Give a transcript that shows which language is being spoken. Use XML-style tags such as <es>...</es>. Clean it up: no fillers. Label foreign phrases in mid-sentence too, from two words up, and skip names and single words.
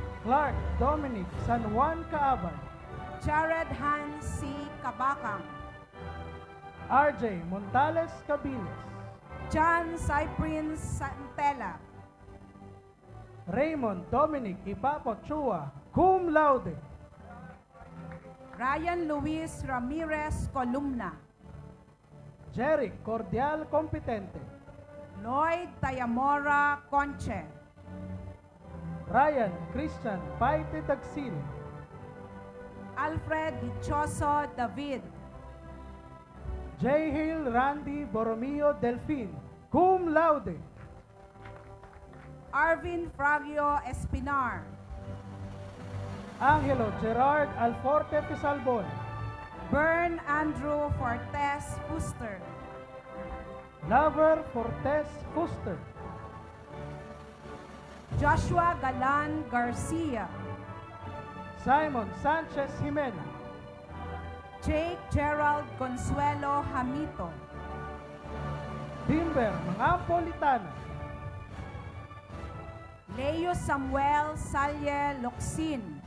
<en>Clark Dominic San Juan Caabay, Jared Han C. Kabakang, RJ Montales Cabiles, John Cyprien Santella, Raymond Dominic Ipapo Chua,</en> <la>cum laude.</la> <en>Ryan Luis Ramirez Columna, Jeric Cordial Competente, Lloyd Tayamora Conche, Ryan Christian Paite Dagsil, Alfred Dichoso David, J. Hill Randy Borromeo Delfin,</en> <la>cum laude.</la> <en>Arvin Fragio Espinar, Angelo Gerard Alforte Pisalbon, Bern Andrew Fortes Fuster, Lover Fortes Fuster, Joshua Galan Garcia, Simon Sanchez Jimena, Jake Gerald Consuelo Hamito, Timber Mangampolitana, Leo Samuel Salye Locsin,</en>